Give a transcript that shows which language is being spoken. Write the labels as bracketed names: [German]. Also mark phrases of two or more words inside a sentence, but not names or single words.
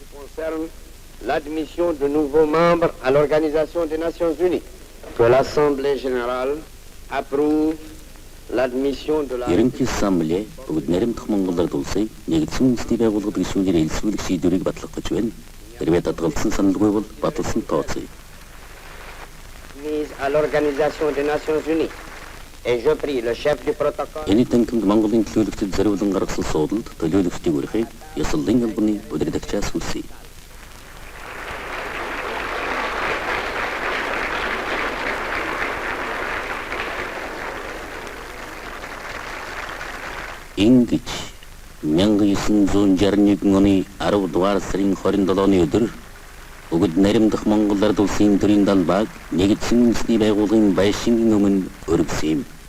[French] concerne l'admission de nouveaux membres à l'Organisation des Nations Unies, que l'Assemblée générale approuve l'admission de la... [Mongolian] Ерөнхий ассамблея бүгд наримдах монголоор улсын нэгдсэн үндэсний байгууллагад гишүүнээр элсүүлэх шийдвэрийг батлах гэж байна. Хэрвээ татгалзсан саналгүй бол баталсан тооцъё. [French] Mise à l'Organisation des Nations Unies. Et je prie le chef du protocole... [Mongolian] Энэ танхимд Монголын төлөөлөгчид зориулан гаргасан суудалд төлөөлөгчдийг өрөхийг ёслолын албаны удирдагчаас хүсье. Ингэж 1961 оны 10 дугаар сарын 27-ны өдөр бүгд наримдах Монгол Ард улсын төрийн далбааг нэгдсэн үндэсний байгууллагын байшингийн өмнө өргөсөн юм.